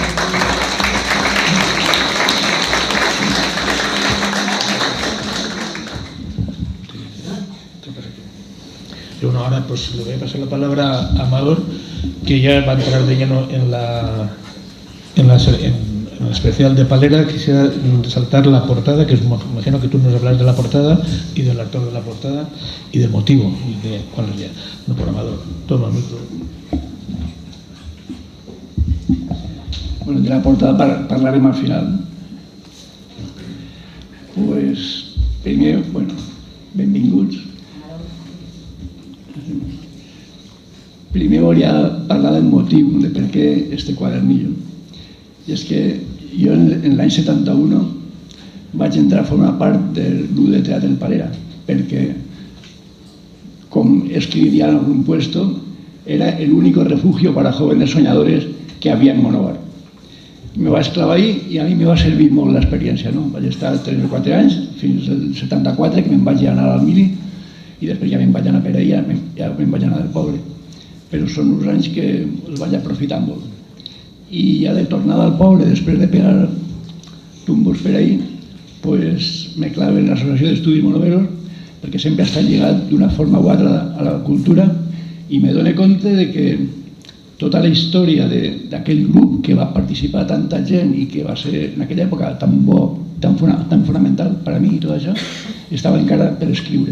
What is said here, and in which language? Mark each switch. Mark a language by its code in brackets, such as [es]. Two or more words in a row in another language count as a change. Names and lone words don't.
[es] Y bueno, ahora pues le voy a pasar la palabra a Amador, que ya va a entrar de lleno en el especial de Palera. Quisiera resaltar la portada, que imagino que tú nos hablas de la portada y del autor de la portada y del motivo y de cuál es ya. No, por Amador. Toma el micro. [ca] Bueno, de la portada parlarem al final. Pues, primer, bueno, benvinguts. Primer volia parlar del motiu de per què este quadernillo. I és que jo en l'any 71 vaig entrar a formar part del grup de teatre del Palera, perquè, com [es] escribía en algún puesto, era el único refugio para jóvenes soñadores que había en Monóvar. [ca] Me vaig clavar ahí i a mi me va servir molt l'experiència, no? Vaig estar 3 o 4 anys, fins al 74, que me'n vaig anar al Mili, i després ja me'n vaig anar per ahí, ja me'n vaig anar del poble. Però són uns anys que els vaig aprofitar molt. I ja de tornada al poble, després de [es] pegar tumbos [ca] per ahí, pues me clave en l'Associació d'Estudis Monoveros, perquè sempre ha estat lligat d'una forma o altra a la cultura, i me dono compte de que tota la història d'aquell grup que va participar tanta gent i que va ser en aquella època tan bo, tan fonamental per a mi i tot això, estava encara per escriure.